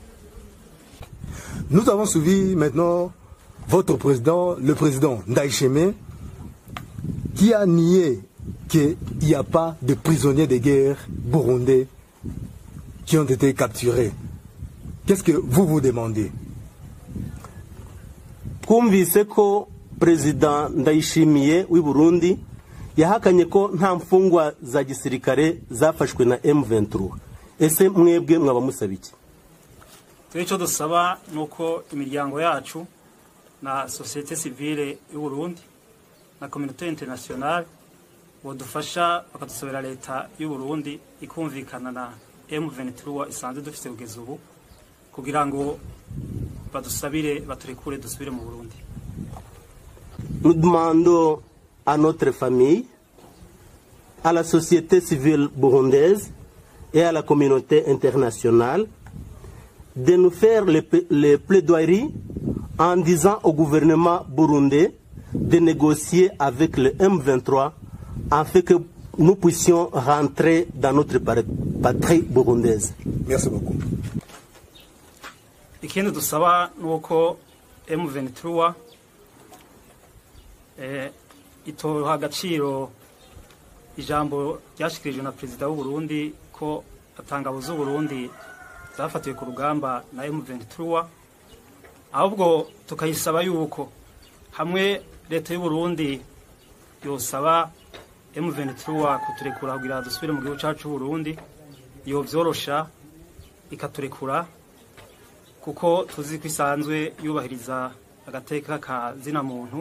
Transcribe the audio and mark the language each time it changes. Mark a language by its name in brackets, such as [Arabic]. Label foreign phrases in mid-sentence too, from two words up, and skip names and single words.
[French] Nous avons suivi maintenant votre président, le président Ndayishimiye, qui a nié qu'il n'y a pas de prisonniers de guerre burundais qui ont été capturés. Qu'est-ce que vous vous demandez? [Kinyarwanda] Kumvise ko President Ndayishimiye w'i Burundi yahakanye ko nta mfungwa za gisirikare zafashwe na M23. Ese mwebwe mwaba musaba iki? [Rundi] Icyo dusaba nuko imiryango yacu na [French] société civile [Rundi] y'u Burundi na [French] communauté internationale [Rundi] bodufasha bakadusabira leta y'u Burundi ikumvikana na M23 isanzwe dufite kugeza ubu kugira ngo badusabire baturekure dusubire mu Burundi. [French] Nous demandons à notre famille, à la société civile burundaise et à la communauté internationale de nous faire les plaidoiries en disant au gouvernement burundais de négocier avec le M23 afin que nous puissions rentrer dans notre patrie burundaise. Merci beaucoup. [Rundi] Ikindi dusaba nuko M23 itoha agaciro ijambo ryashikirijwe na perezida w'u Burundi ko atangabo z'u Burundi zafatiwe ku rugamba na M23 ahubwo tukayisaba yuko hamwe leta y'u Burundi yosaba M23 kuturekura kugira dusubire mu gihugu cyacu Burundi, yo byorosha ikaturekura kuko tuzi ko isanzwe yubahiriza agateka ka zina muntu.